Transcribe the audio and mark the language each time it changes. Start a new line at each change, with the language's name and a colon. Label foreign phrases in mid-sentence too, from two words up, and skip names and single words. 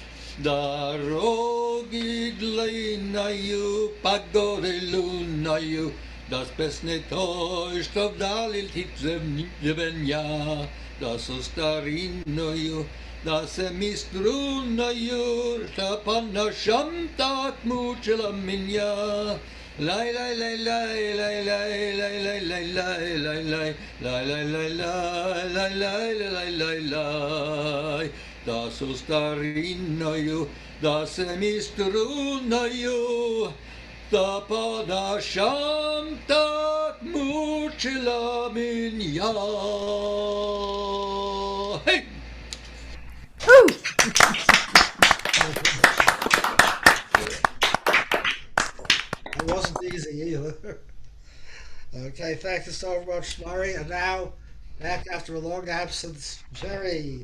Russian: Дороги длинною, погодой лунною, да спесне той, что вдали звеня, да со старинною, да се ми струнною, что по ночам так мучила меня. Лай лай лай лай лай лай лай лай лай лай лай лай лай лай лай лай лай лай лай лай. Да со старинною, да се ми струнною, да по ночам так мучила меня.
English: Hey! It wasn't easy either. Okay, thank you so much, Murray. And now, back after a long absence, Jerry.